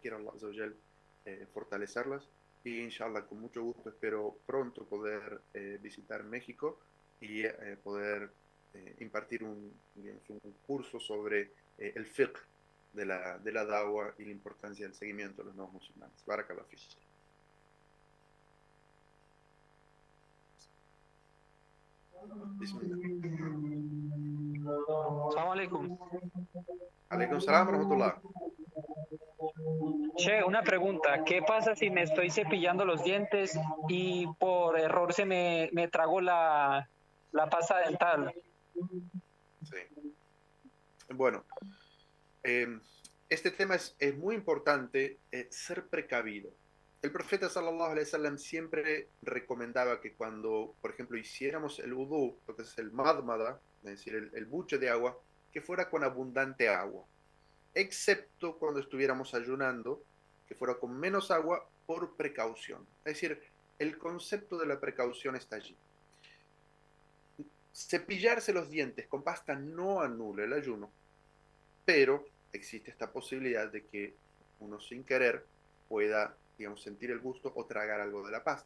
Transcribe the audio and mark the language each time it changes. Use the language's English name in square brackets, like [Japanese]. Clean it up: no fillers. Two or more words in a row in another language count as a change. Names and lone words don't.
[Spanish] Quiero [Arabic] الله عز وجل [Spanish] fortalecerlas, y inshallah con mucho gusto espero pronto poder visitar México y poder impartir digamos, un curso sobre el fiqh de la da'wah y la importancia del seguimiento de los nuevos musulmanes. [Arabic] بارك الله فيك. بسم الله. السلام عليكم. عليكم السلام ورحمة الله. [Spanish] Che, una pregunta. ¿Qué pasa si me estoy cepillando los dientes y por error se me tragó la pasta dental? Sí. Bueno, este tema es muy importante, ser precavido. El profeta [Arabic] صلى الله عليه وسلم [Spanish] siempre recomendaba que cuando, por ejemplo, hiciéramos el wudú, lo que es el madmada, es decir, el buche de agua, que fuera con abundante agua, excepto cuando estuviéramos ayunando, que fuera con menos agua por precaución. Es decir, el concepto de la precaución está allí. Cepillarse los dientes con pasta no anula el ayuno, pero existe esta posibilidad de que uno sin querer pueda, digamos, sentir el gusto o tragar algo de la pasta.